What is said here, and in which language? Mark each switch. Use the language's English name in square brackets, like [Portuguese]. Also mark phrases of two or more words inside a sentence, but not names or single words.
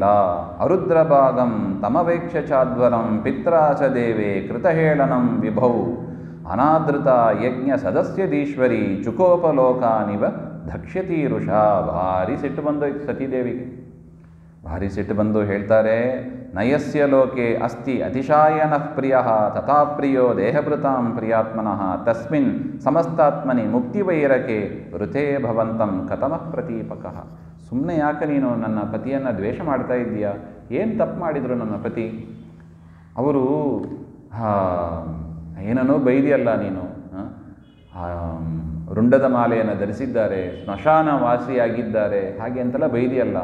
[Sanskrit] ಅರುದ್ರ ಭಾಗಂ ತಮವೇಕ್ಷ ಚಾಧ್ವರಂ ಪಿತ್ರಾಚ ದೇವೇ ಕೃತಹೇಳನಂ ವಿಭೌ ಅನಾದೃತ ಯಜ್ಞ ಸದಸ್ಯದೀಶ್ವರಿ ಚುಕೋಪಲೋಕಾನಿವ ಧಕ್ಷ್ಯತೀರುಷ. [Kannada] ಭಾರಿ ಸಿಟ್ಟು ಬಂದೋಯ್ತು ಸತೀದೇವಿಗೆ. ಭಾರಿ ಸಿಟ್ಟು ಬಂದು ಹೇಳ್ತಾರೆ, [Sanskrit] ನಯಸ್ಯ ಲೋಕೆ ಅಸ್ತಿ ಅತಿಶಾಯನಃ ಪ್ರಿಯಃ ತಥಾ ಪ್ರಿಯೋ ದೇಹಭೃತಾಂ ಪ್ರಿಯಾತ್ಮನಃ ತಸ್ಮಿನ್ ಸಮಸ್ತಾತ್ಮನಿ ಮುಕ್ತಿವೈರಕೆ ವೃಥೇ ಭವಂತಂ ಕಥಮಃ ಪ್ರತೀಪಕಃ. [Kannada] ಸುಮ್ಮನೆ ಯಾಕೆ ನೀನು ನನ್ನ ಪತಿಯನ್ನು ದ್ವೇಷ ಮಾಡ್ತಾ ಇದ್ದೀಯಾ? ಏನು ತಪ್ಪು ಮಾಡಿದರು ನನ್ನ ಪತಿ? ಅವರು ಏನನ್ನೋ ಬೈದಿಯಲ್ಲ ನೀನು, ರುಂಡದ ಮಾಲೆಯನ್ನು ಧರಿಸಿದ್ದಾರೆ, ಸ್ಮಶಾನ ವಾಸಿಯಾಗಿದ್ದಾರೆ ಹಾಗೆ ಅಂತೆಲ್ಲ ಬೈದಿಯಲ್ಲ.